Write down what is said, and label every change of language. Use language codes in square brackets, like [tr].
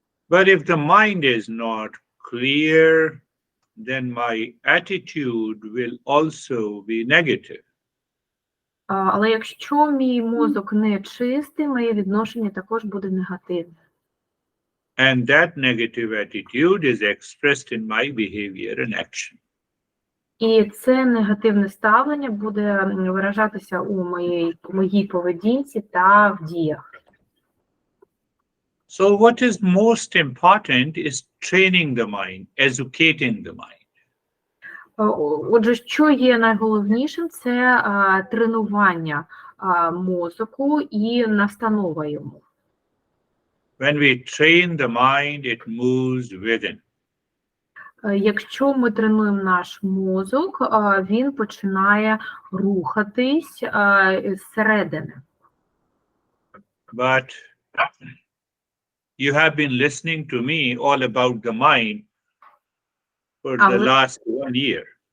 [en] But if the mind is not clear, then my attitude will also be negative. [uk] Але якщо мій мозок не чистий, моє відношення також буде негативне. [en] And that negative attitude is expressed in my behavior and action. [uk] І це негативне ставлення буде виражатися у моїй поведінці та в діях. [en] So what is most important is training the mind, educating the mind. [uk] Отже, що є найголовнішим, це тренування мозку і настанова йому. [en] When we train the mind, it moves within. [uk] Якщо ми тренуємо наш мозок, він починає рухатись зсередини. [en] But you have been listening to me all about the mind for the last 1 year.